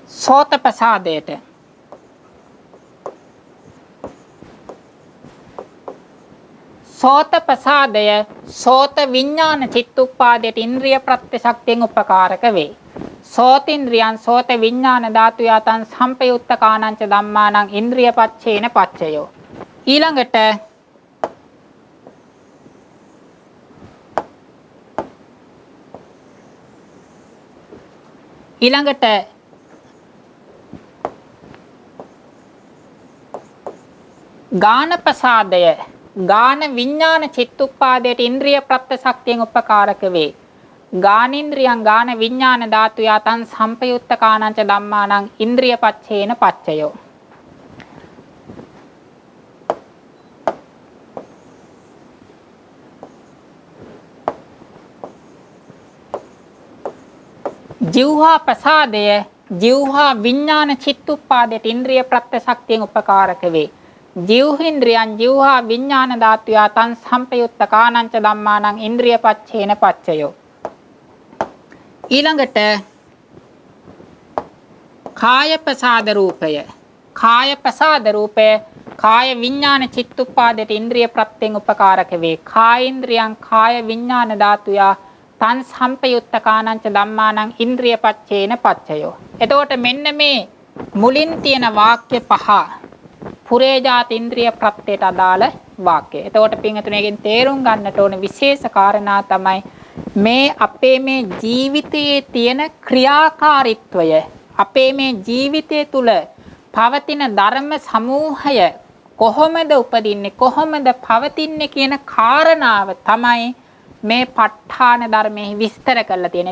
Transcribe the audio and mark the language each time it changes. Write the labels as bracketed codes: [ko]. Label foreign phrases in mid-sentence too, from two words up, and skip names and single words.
[si] සෝත ප්‍රසාදයට. සෝත ප්‍රසාදය සෝත විඥාන චිත්තුප්පාදයට ඉන්ද්‍රිය ප්‍රත්‍ය ශක්තියෙන් උපකාරක වේ. [pi] සෝතින්ද්‍රියං සෝත විඥාන ධාතු යතං සම්පයුත්තකානං ච ධම්මානං ඉන්ද්‍රිය පච්චේන පච්චයෝ. [si] ඊළඟට ගාන ප්‍රසාදය ගාන විඥාන චිත්තුප්පාදයට ඉන්ද්‍රිය ප්‍රත්‍ය ශක්තියෙන් උපකාරක වේ. [pi] ගානින්ද්‍රියං ගාන විඥාන ධාතු යතං සම්පයුත්තකානං ච ධම්මානං ඉන්ද්‍රිය පච්චේන පච්චයෝ. [si] ජීවහා ප්‍රසාදය ජීවහා විඥාන චිත්තුප්පාදයට ඉන්ද්‍රිය ප්‍රත්‍ය ශක්තියෙන් උපකාරක වේ. [pi] ජීවහින්ද්‍රියං ජීවහා විඥාන ධාතු යතං සම්පයුත්තකානං ච ධම්මානං ඉන්ද්‍රිය පච්චේන පච්චයෝ. [si] ඊළඟට කාය ප්‍රසාද රූපය. කාය ප්‍රසාද රූපය කාය විඥාන චිත්තුප්පාදයට ඉන්ද්‍රිය ප්‍රත්‍යයෙන් උපකාරක වේ. [pi] කායේන්ද්‍රියං කාය විඥාන ධාතුය තං සම්පයුත්තකානං ච ධම්මානං ඉන්ද්‍රිය පච්චේන පච්චයෝ. [si] එතකොට මෙන්න මේ මුලින් තියෙන වාක්‍ය පහ පුරේජාත ඉන්ද්‍රිය ප්‍රත්‍යයට අදාළ වාක්‍ය. එතකොට පින්වතුන්ගෙන් තේරුම් ගන්නට ඕන විශේෂ කාරණා තමයි මේ අපේ මේ ජීවිතයේ තියෙන ක්‍රියාකාරීත්වය අපේ මේ ජීවිතය තුළ පවතින ධර්ම සමූහය කොහොමද උපදින්නේ කොහොමද පවතින්නේ කියන කාරණාව තමයි මේ ප ဋ ාණ ධර්මයේ විස්තර කරලා තියෙන්නේ.